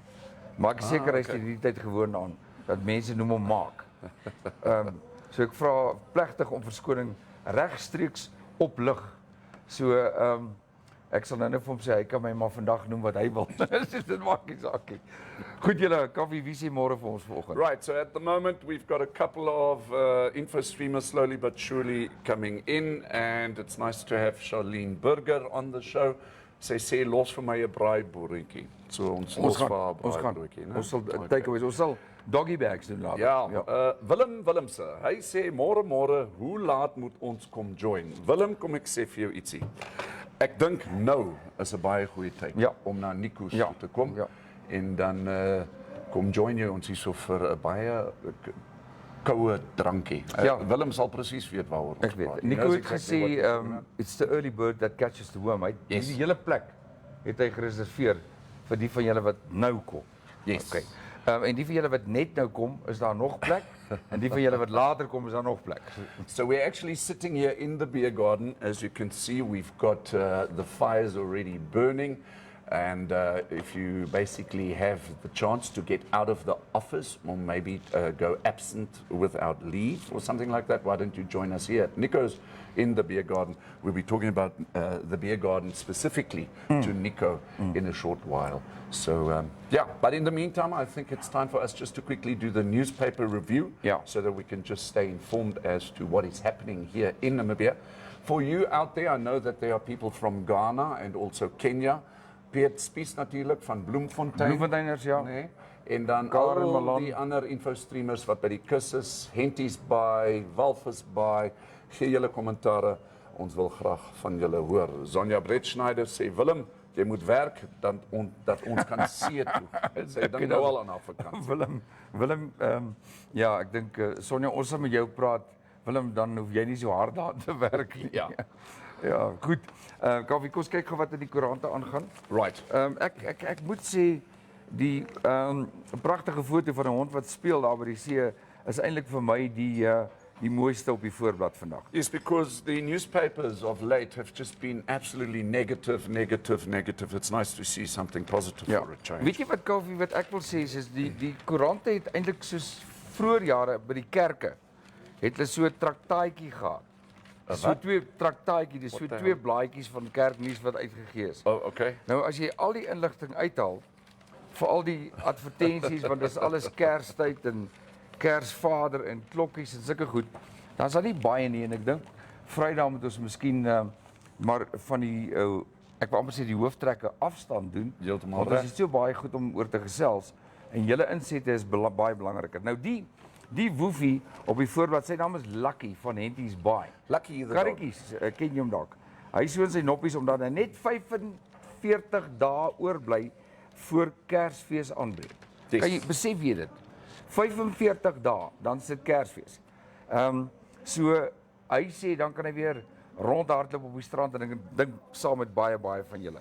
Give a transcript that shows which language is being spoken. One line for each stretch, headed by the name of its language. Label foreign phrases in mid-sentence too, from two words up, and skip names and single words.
Afrikaans: Maar ek is seker hy is die tyd gewoon aan dat mense noem hom Maak. So ek vra plegtig om verskoning regstreeks op lig. So ek sal nou net vir hom sê hy kan my maar vandag noem wat hy wil. Dit maak nie saak nie. Goed julle, Kaufeee, wie sê môre vir ons vanoggend?
English: Right, so at the moment we've got a couple of info streamers slowly but surely coming in, and it's nice to have Charlene Burger on the show.
Afrikaans: Sy sê los vir my 'n braaibroodjie. So ons los vir haar braaibroodjie, né? Ons sal takeaways, ons sal
English: doggy bags
Afrikaans: doen later. Ja, Willem Willemse, hy sê môre, hoe laat moet ons kom join? Willem, kom ek sê vir jou ietsie. Ek dink nou is 'n baie goeie tyd om na Nico's toe te kom. Ja. En dan kom join jy ons hierso vir 'n baie koue drankie. Willem sal presies weet waaroor ons Ek weet. praat.
English: Nico
Afrikaans: het gesê
English: it's the early bird that catches the worm. Yes.
Afrikaans: Die hele plek het hy gereserveer vir die van julle wat nou kom.
English: Yes. Okay.
Afrikaans: En die van julle wat net nou kom, is daar nog plek en die van julle wat later kom, is daar nog plek.
English: So we're actually sitting here in the beer garden. As you can see, we've got the fires already burning. And if you basically have the chance to get out of the office or maybe go absent without leave or something like that, why don't you join us here at Nico's in the beer garden? We'll be talking about the beer garden specifically to Nico in a short while. So, but in the meantime, I think it's time for us just to quickly do the newspaper review so that we can just stay informed as to what is happening here in Namibia. For you out there, I know that there are people from Ghana and also Kenya.
Afrikaans: Piet Spies natuurlijk van Bloemfontein. Bloemfonteiners, ja. Nee. En dan Karen al Malan. die ander infostreamers wat by die kus is, Henties Baai, Walvis Baai, gee julle kommentare. Ons wil graag van julle hoor. Sonja Bretschneider sê, Willem, jy moet werk dat ons kan see toe. Sy dink nou al aan haar vakansie. Willem, ja, ek dink Sonja, ons sal met jou praat. Willem, dan hoef jy nie so hard daar te werk nie. Ja. Ja, goed. Kaufeee, kom ons kyk gou wat in die koerante aangaan.
English: Right.
Afrikaans: Ek moet sê die pragtige foto van 'n hond wat speel daar by die see is eintlik vir my die mooiste op die voorblad vandag.
English: Yes, because the newspapers of late have just been absolutely negative. It's nice to see something positive
Afrikaans: Ja.
English: for a change.
Afrikaans: Weet jy wat Kaufeee, wat ek wil sê is die koerante het eintlik soos vroeër jare by die kerke het hulle so 'n traktaatjie gehad. So wat? 2 traktaatjie, dis so
English: What the
Afrikaans: 2 blaadjies van kerknuus wat uitgegee is.
English: Oh, okay.
Afrikaans: Nou as jy al die inligting uithaal vir al die advertensies want dis alles Kerstyd en Kersvader en klokkies en sulke goed, dan is daar nie baie nie en ek dink Vrydag moet ons miskien maar van die ek wil amper sê die hooftrekke afstand doen. Heeltemal Want reg. dit is so baie goed om oor te gesels en julle insette is baie belangriker. Nou die woefie op die voorblad, sy naam is Lucky van Henties Baai.
English: Lucky the dog.
Afrikaans: Karretjies, ken jy hom dalk? Hy is so in sy noppies omdat hy net 45 dae oorbly voor Kersfees aanbreek.
English: Yes.
Afrikaans: Kan jy besef jy dit? 45 dae, dan sit Kersfees. So hy sê dan kan hy weer rondhardloop op die strand en ek dink saam met baie van julle.